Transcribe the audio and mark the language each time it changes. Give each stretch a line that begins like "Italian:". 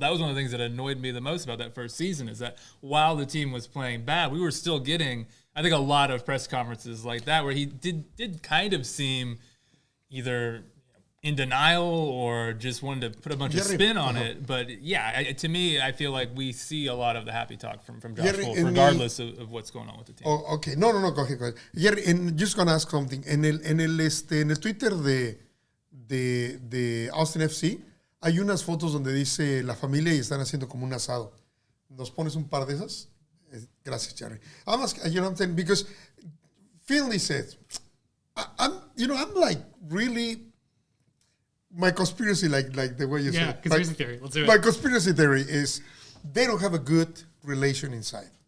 English: That was one of the things that annoyed me the most about that first season is that while the team was playing bad, we were still getting, I think, a lot of press conferences like that where he did kind of seem either in denial or just wanted to put a bunch of spin on it. But yeah, to me, I feel like we see a lot of the happy talk from Josh Wolf, regardless of what's going on with the team. Oh, okay. No, go ahead. Jerry, and just gonna ask something.
Spanish: En el Twitter de Austin FC hay unas fotos donde dice la familia y están haciendo como un asado. ¿Nos pones un par de esas? Gracias, Jerry.
English: I'm asking, you know what I'm saying? Because Finley said, I'm like really. My conspiracy, like the way you said. Yeah, conspiracy theory. Let's do it. My conspiracy theory is they don't have a good relation inside.